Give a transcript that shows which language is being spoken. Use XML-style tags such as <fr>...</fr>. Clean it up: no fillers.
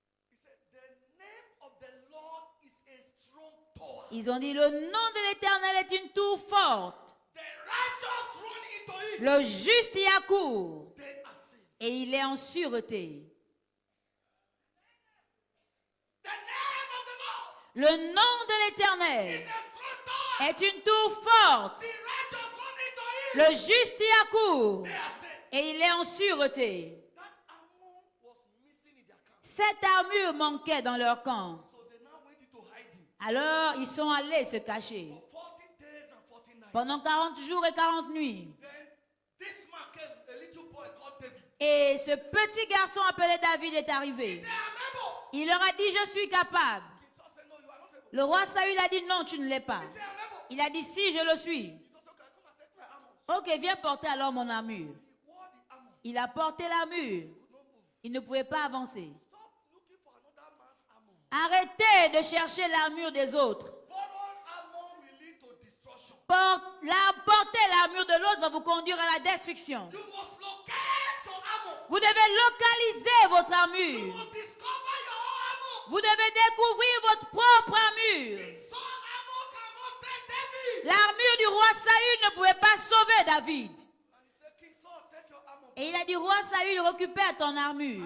<en>He said, the name of the Lord is a strong tower.</en> <fr>Ils ont dit, le nom de l'Éternel est une tour forte.</fr> <en>The righteous run into it.</en> <fr>Le juste y accourt</fr> <en>They are saved.</en> <fr>et il est en sûreté.</fr> <en>The name of the Lord</en> <fr>Le nom de</fr> <en>is</en> <fr>l'Éternel</fr> <en>a strong tower.</en> <fr>est une tour forte.</fr> <en>The righteous run into it.</en> <fr>Le juste y accourt</fr> <en>They are saved.</en> <fr>et il est en sûreté.</fr> <en>That armor was missing in their camp.</en> <fr>Cette armure manquait dans leur camp.</fr> <en>So they now went into hiding</en> <fr>Alors ils sont allés se cacher</fr> <en>for 40 days and 40 nights.</en> <fr>pendant 40 jours et 40 nuits.</fr> <en>Then this man came, a little boy called David.</en> <fr>Et ce petit garçon appelé David est</fr> <en>He</en> <fr>arrivé.</fr> <en>said, I'm able.</en> <fr>Il leur a dit, je suis capable.</fr> <en>King Saul said, no, you are not able.</en> <fr>Le roi Saül a dit, non, tu ne l'es pas.</fr> <en>He said, I'm able.</en> <fr>Il a dit, si, je le suis.</fr> <en>He said, okay, come and take my armor.</en> <fr>Ok, viens porter alors mon armure.</fr> <en>He wore the armor.</en> <fr>Il a porté l'armure.</fr> <en>Could not move.</en> <fr>Il ne pouvait pas avancer.</fr> <en>Stop looking for another man's armor.</en> <fr>Arrêtez de chercher l'armure des autres.</fr> <en>Borrowed armor will lead to destruction.</en> <fr>Porter l'armure de l'autre va vous conduire à la destruction.</fr> <en>You must locate your armor.</en> <fr>Vous devez localiser votre</fr> <en>You</en> <fr>armure.</fr> <en>must discover your armor.</en> <fr>Vous devez découvrir votre propre armure.</fr> <en>King Saul armor cannot save David.</en> <fr>L'armure du roi Saül ne pouvait pas sauver David.</fr> <en>And he said, King Saul, take your armor.</en> <fr>Et il a dit, roi Saül, récupère ton armure.</fr>